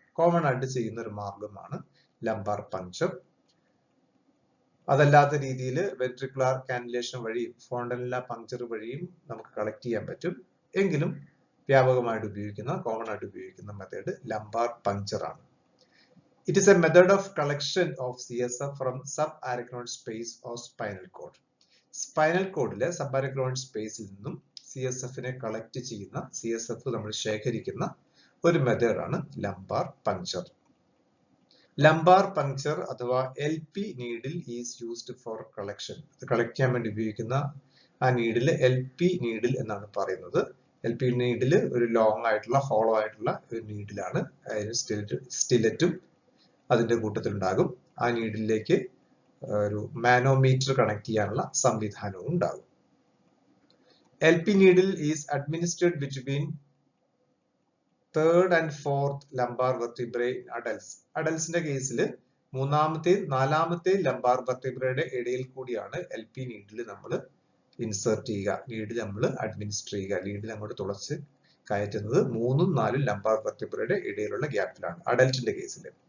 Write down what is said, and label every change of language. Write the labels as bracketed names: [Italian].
[Malayalam] Common ആയിട്ട് ചെയ്യുന്ന ഒരു മാർഗമാണ് ലംബാർ പങ്ക്ചർ. അതല്ലാത്ത രീതിയിൽ വെൻട്രിക്കുലാർ കാനുലേഷൻ വഴിയും ഫോണ്ടൻല പങ്ക്ചർ വഴിയും നമുക്ക് കളക്ട് ചെയ്യാൻ പറ്റും. എങ്കിലും വ്യാപകമായിട്ട് ഉപയോഗിക്കുന്ന, കോമൺ ആയിട്ട് ഉപയോഗിക്കുന്ന മെത്തേഡ് ലംബാർ പങ്ക്ചർ ആണ്. [English] It is a method of collection of CSF from subarachnoid space or spinal cord. [Malayalam] Spinal കോഡിലെ sub സ്പേസിൽ നിന്നും CSF-നെ കളക്ട് ചെയ്യുന്ന, CSF നമ്മൾ ശേഖരിക്കുന്ന ഒരു മെത്തേഡാണ് ലംബാർ പങ്ക്ചർ. [English] Lumbar puncture അഥവാ LP needle is used for collection. [Malayalam] Collect ചെയ്യാൻ വേണ്ടി ഉപയോഗിക്കുന്ന ആ നീഡിൽ LP നീഡിൽ എന്നാണ് പറയുന്നത്. LP നീഡിൽ ഒരു ലോങ് ആയിട്ടുള്ള, ഹോളോ ആയിട്ടുള്ള ഒരു നീഡിലാണ്. അതിന് സ്റ്റിലറ്റും അതിന്റെ കൂട്ടത്തിലുണ്ടാകും. ആ നീഡിലേക്ക് ഒരു മാനോമീറ്റർ കണക്ട് ചെയ്യാനുള്ള സംവിധാനവും ഉണ്ടാകും. [English] LP needle is administered between third and fourth lumbar vertebrae in adults. [Malayalam] അഡൽട്സിന്റെ കേസിൽ മൂന്നാമത്തെയും നാലാമത്തെയും ലംബാർ വെർട്ടിബ്രയുടെ ഇടയിൽ കൂടിയാണ് LP നീഡിൽ നമ്മൾ ഇൻസേർട്ട് ചെയ്യുക, നീഡിൽ നമ്മൾ അഡ്മിനിസ്റ്റർ ചെയ്യുക. നീഡിൽ അങ്ങോട്ട് തുളച്ച് കയറ്റുന്നത് 3ഉം 4ഉം ലംബാർ വെർട്ടിബ്രയുടെ ഇടയിലുള്ള ഗ്യാപ്പിലാണ് അഡൽട്ടിന്റെ കേസിൽ.